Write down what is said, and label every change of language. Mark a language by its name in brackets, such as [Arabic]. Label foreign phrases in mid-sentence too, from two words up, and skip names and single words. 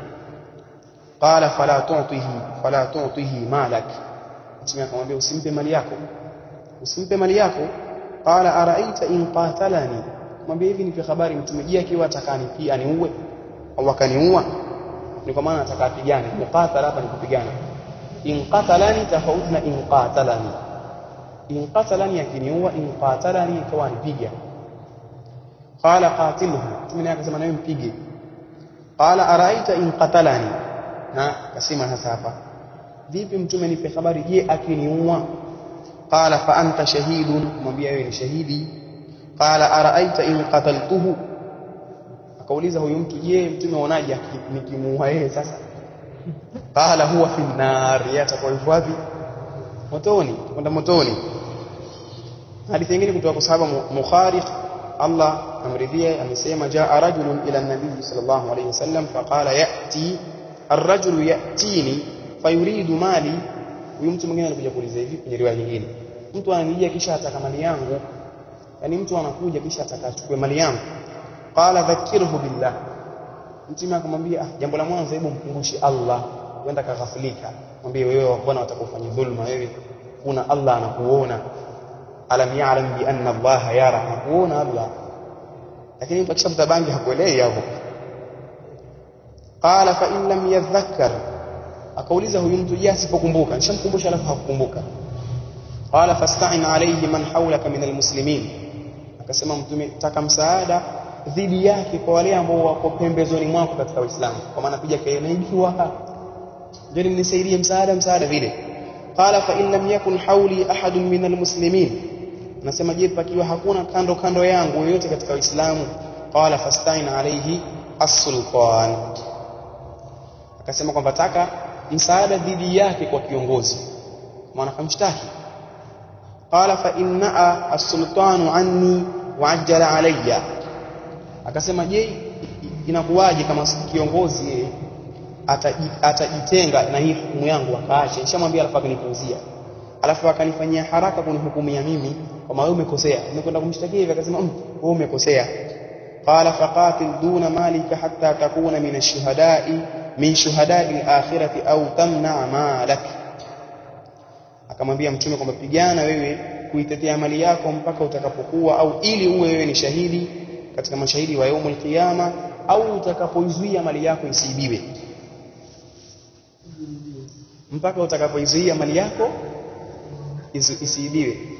[Arabic] قال فلا تعطه مالك, [Swahili] Mtume akamwambia usimpe mali yako. [Arabic] قال أرأيت إن قاتلني, [Swahili] mwambie hivi nipe habari Mtume, je akiwa atakanipia aniue au akaniua? Ni kwa maana atakapigana, muqatala hapa ni kupigana. [Arabic] إن قاتلني [Swahili] tofauti na [Arabic] إن قاتلني. إن قاتلني yakiniua, إن قاتلني [Swahili] ikawa anipiga. [Arabic] قال قاتله, [Swahili] Mtume akasema nawe mpige. [Arabic] قال أرأيت إن قاتلني, [Swahili] na kasema sasa hapa vipi Mtume nipe habari je akiniua? [Arabic] قال فأنت شهيد, [Swahili] mwambie wewe ni shahidi. [Arabic] قال أرأيت إن قتلته, [Swahili] akauliza huyu mtu je Mtume unaonaje nikimuua yeye sasa? [Arabic] قال هو في النار, [Swahili] yatakuwa wapi? Motoni, kwenda motoni. Hadithi nyingine kutoka kwa sahaba Mukhariq Allah amridhia amesema [Arabic] جاء رجل إلى النبي صلى الله عليه وسلم فقال يأتي الرجل يأتيني فيريد مالي. [Swahili] Huyu mtu mwingine alikuja kuuliza hivi kwenye riwaya nyingine, mtu ananijia kisha ataka mali yangu, yani mtu anakuja kisha atakachukue mali yangu. [Arabic] قال ذكره بالله, [Swahili] Mtume akamwambia jambo la mwanzo hebu mkumbushe Allah, uenda kaghafilika, mwambie wewe bwana utakufanya dhulma, wewe kuna Allah anakuona, [Arabic] ألم يعلم بأن الله يرى, [Swahili] anakuona Allah. Lakini mtu akishafuta bangi hakuelewi hapo. [Arabic] قال فإن لم يذكر, [Swahili] akauliza huyu mtu je asipokumbuka, nishamkumbusha alafu hakukumbuka. [Arabic] قال فاستعن عليه من حولك من المسلمين, [Swahili] akasema Mtume taka msaada dhidi yake kwa wale ambao wako pembezoni mwako katika Uislamu, kwa maana kuja kaenaidiwa ndio nisaidie msaada vile. [Arabic] قال فإن لم يكن حولي أحد من المسلمين, [Swahili] nasema je pakiwa hakuna kando yangu yoyote katika Uislamu. [Arabic] قال فاستعن عليه السلطان, [Swahili] akasema kwamba taka msaada dhidi yake kwa kiongozi, maana kamshtaki. [Arabic] قال فإن السلطان عني وعجل علي, [Swahili] akasema je, inakuwaje kama kiongozi atajitenga na hii hukumu yangu akaacha, nishamwambia alafu akanipuuzia, alafu akanifanyia haraka kunihukumia mimi kama wewe umekosea, umekwenda kumshtakia hivi, akasema wewe umekosea. [Arabic] قال فقاتل دون مالك حتى تكون من الشهداء من شهداء الآخرة أو تمنع مالك, [Swahili] akamwambia mtume kwamba pigana wewe kuitetea mali yako mpaka utakapokuwa, au ili uwe wewe ni shahidi katika mashahidi wa [Arabic] يوم القيامة, [Swahili] au utakapoizuia mali yako isiibiwe, mpaka utakapoizuia mali yako isiibiwe.